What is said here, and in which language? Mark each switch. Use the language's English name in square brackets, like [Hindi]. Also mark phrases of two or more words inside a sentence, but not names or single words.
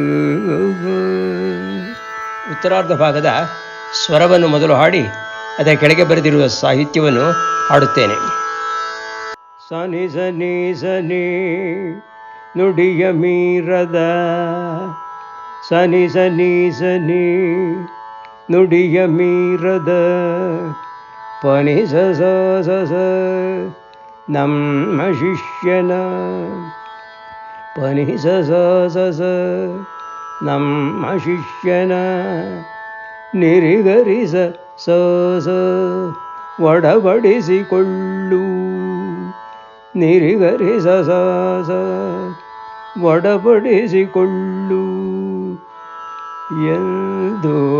[Kannada] ಉತ್ತರಾರ್ಧ ಭಾಗದ ಸ್ವರವನ್ನು ಮೊದಲು ಹಾಡಿ ಅದರ ಕೆಳಗೆ ಬರೆದಿರುವ ಸಾಹಿತ್ಯವನ್ನು ಹಾಡುತ್ತೇನೆ. ಸನಿ ಸನಿ ಸನಿ ನುಡಿಯ ಮೀರದ ಸನಿ ಸನಿ ಸನಿ ನುಡಿಯ ಮೀರದ ಪನಿ ಸ ಸ ನಮ್ಮ ಶಿಷ್ಯನ ಪನಿ ಸ ಸ ನಮ್ಮ ಶಿಷ್ಯನ ನಿರಿಗರಿಸ ಸ ಒಡಬಡಿಸಿಕೊಳ್ಳು ನಿರಿಗರಿಸ ಸ ಒಡಬಡಿಸಿಕೊಳ್ಳು ಎಂದು